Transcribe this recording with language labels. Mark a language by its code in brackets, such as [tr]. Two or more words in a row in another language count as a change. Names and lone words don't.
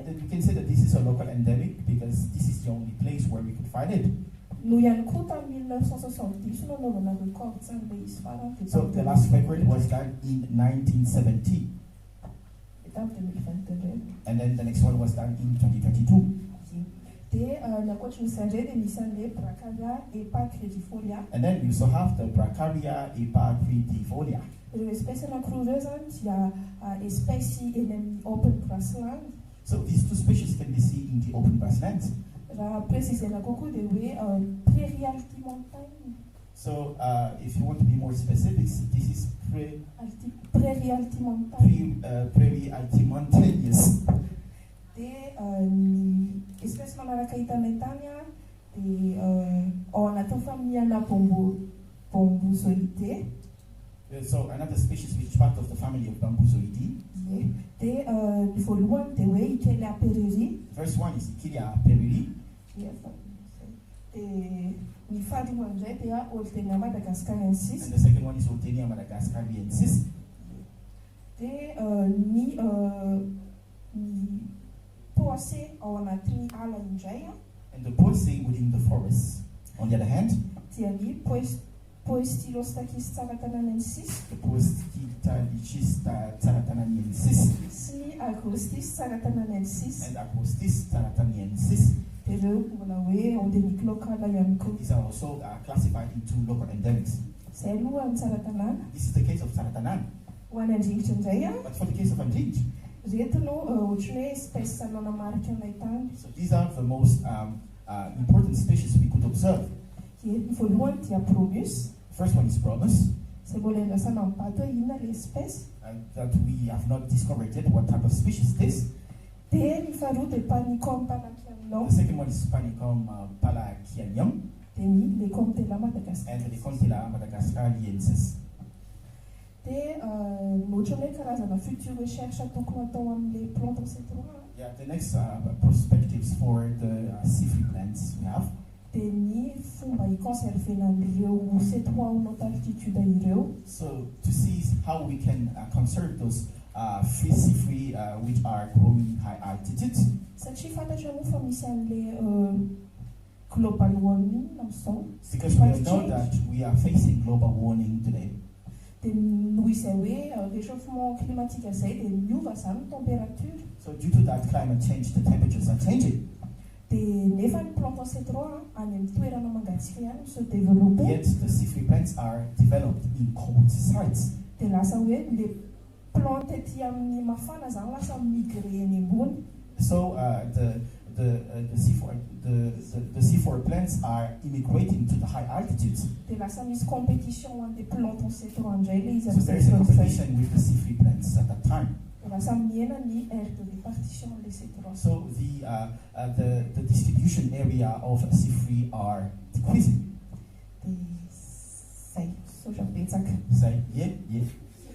[en] And we can say that this is a local endemic because this is the only place where we could find it. [mg] No ihany koa tamin'ny 1970 no nanaovana record zany ilay izy farany. [en] So the last record was done in 1970. And then the next one was done in 2022. [mg] Dia ny ankoatran'izay indray dia misy an'ilay Bracaria epacridifolia. [en] And then we also have the Bracaria epacridifolia. [mg] Ireo espèce anankiroa ireo zany dia espèce eny amin'ny [en] open grassland. So these two species can be seen in the open grasslands. [mg] Raha précisena kokoa dia hoe [fr] prairie alti-montagne. [en] So if you want to be more specific, this is [fr] prairie alti-montagne. [en] Prairie alti-mountainous. [mg] Dia ny espèce manaraka hitanay tany dia ao anatin'ny familiana Bombozoidae. [en] So another species which is part of the family of Bambuzoidae. [mg] Dia ny voalohany dia hoe Ikelia pereri. [en] First one is Ikelia pereri. [mg] Dia ny faharoa indray dia Oltenia madagascariensis. [en] And the second one is Oltenia madagascariensis. [mg] Dia ny poacé ao anatin'ny ala indray. [en] And the poacé within the forest. On the other hand, [mg] dia ny Poestylostachys tsaratananensis. [en] The Poestylostachys tsaratananensis. [mg] Sy ny Agrostis tsaratananensis. [en] And Agrostis tsaratanensis. [mg] Ireo mbola hoe [fr] endémique locale [mg] ihany koa. [en] These are also classified into local endemics. [mg] Zay aloha ny tsaratanana. [en] This is the case of Tsaratanana. [mg] Ho any andringitra indray [en] But for the case of Andringitra, [mg] reto no ohatran'ny hoe espèce nanamarika anay tany. [en] so these are the most important species we could observe. [mg] Ny voalohany dia Promus. [en] First one is Promus. [mg] Izay mbola endrasana mibato hoe inona ilay espèce. [en] That we have not discovered yet what type of species it is. [mg] Dia ny faharoa dia Panicum palacianum. [en] The second one is Panicum palacianum. [mg] Dia ny Lecomptela madagascar. [en] And the Lecomptela madagascariensis. [mg] Dia ohatran'ny hoe karazana future recherche tokony atao amin'ilay planton C3. [en] Yeah, the next perspectives for the C3 plants we have. [mg] Dia ny fomba hiconservena an'ireo C3 ao [fr] haute altitude [mg] ireo. [en] So to see how we can conserve those C3 which are growing high altitude. [mg] Satria fantatra moa fa misy an'ilay [en] global warming [mg] amin'izao. [en] Because we know that we are facing global warming today. [mg] Dia noho izay hoe [fr] réchauffement climatique [mg] izay dia miova zany ny température. [en] So due to that climate change, the temperatures are changing. [mg] Dia nefa ny planton C3 any amin'ny toerana mangatsiaka ihany [fr] se développer. [en] Yet the C3 plants are developed in cold sites. [mg] Dia lasa hoe [fr] le plante [mg] ety amin'ny mafana zany lasa migrer eny ambony. [en] So the C4 plants are immigrating to the high altitudes. [mg] Dia lasa misy compétition an'ilay planton C3 indray le izy. [en] So there is a competition with the C3 plants at that time. [mg] Dia lasa mihena ny [fr] aire de répartition [mg] an'ilay C3. [en] So the distribution area of C3 are decreasing. [mg] Dia zay, so betsaka. [en] Say, yeah.